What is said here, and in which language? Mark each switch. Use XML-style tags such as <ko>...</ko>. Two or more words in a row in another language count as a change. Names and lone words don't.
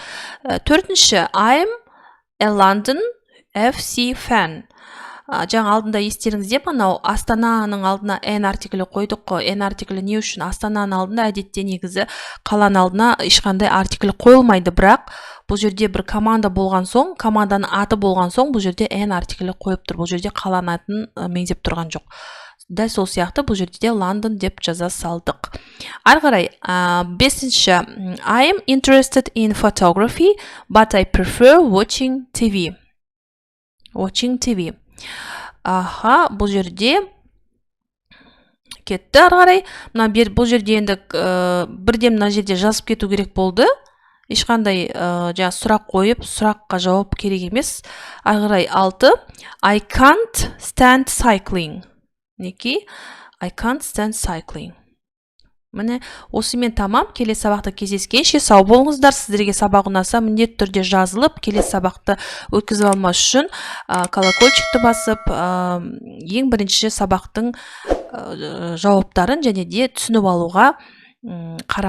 <kk>Төртінші,</kk> <en>I'm a London FC fan.</en> <kk>Жаңа алдында естеріңізде мынау Астананың алдына N артиклі қойдық қой. N артиклі не үшін? Астананың алдында әдетте негізі қаланың алдына ешқандай артиклі қойылмайды, бірақ бұл жерде бір команда болған соң, команданың аты болған соң, бұл жерде N артиклі қойып тұр. Бұл жерде қаланың атын меңзеп тұрған жоқ. дәл сол сияқты бұл жерде де London деп жаза салдық. Ары қарай 5-ші</kk> <en>I am interested in photography, but I prefer watching TV. Watching TV.</en> <kk>Бұл жерде кетті. Ары қарай бұл жерде енді бірден мына жерде жазып кету керек болды. Ешқандай сұрақ қойып, сұраққа жауап керек емес. Ары қарай 6.</kk> <en>I can't stand cycling. Неке? I can't stand cycling.</en> <kk>Міне, осымен тамам. Келесі сабақта кездескенше сау болыңыздар. Сіздерге сабақ ұнаса, міндетті түрде жазылып, келесі сабақты өткізіп алмас үшін колокольчикті басып, ең бірінші сабақтың жауаптарын және де түсініп алуға қараңыздар.</kk>